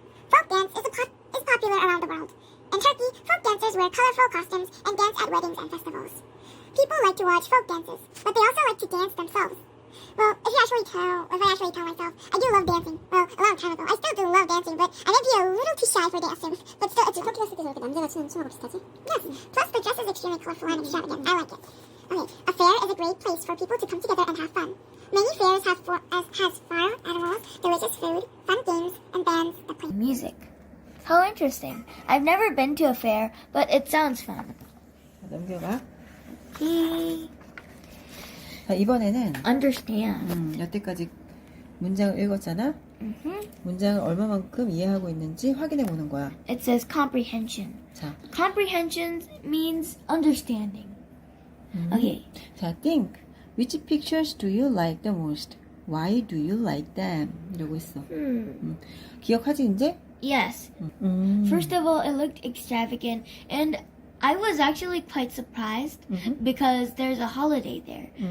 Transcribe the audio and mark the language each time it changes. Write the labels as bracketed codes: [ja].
[en] Folk dance is popular around the world. In Turkey, folk dancers wear colorful costumes and dance at weddings and festivals. People like to watch folk dances, but they also like to dance themselves. Well, if I actually tell myself, I do love dancing. Well, a long time ago. I still do love dancing, but I might be a little too shy for dancing. But still, it's a [ko] 토끼 갔을 때 저렇게 남자가 추는 춤하고 비슷하지? [en] Yes. Plus, the dress is extremely colorful and extravagant. I like it. Okay, a fair is a great place for people to come together and have fun. Many fairs has farm animals, delicious food, fun games, and bands that play Music. How interesting. I've never been to a fair, but it sounds fun. [ko] 넘겨봐. 자, 이번에는 [en] Understand. [ko] 여태까지 문장을 읽었잖아. 문장을 얼마만큼 이해하고 있는지 확인해 보는 거야. [en] It says comprehension. [ko] 자, [en] Comprehension means understanding. Okay. [ko] 자, think. [en] Which pictures do you like the most? Why do you like them? [ko] 이러고 있어. 기억하지 이제? [en] Yes. 음. First of all, it looked extravagant, and I was actually quite surprised because there's a holiday there.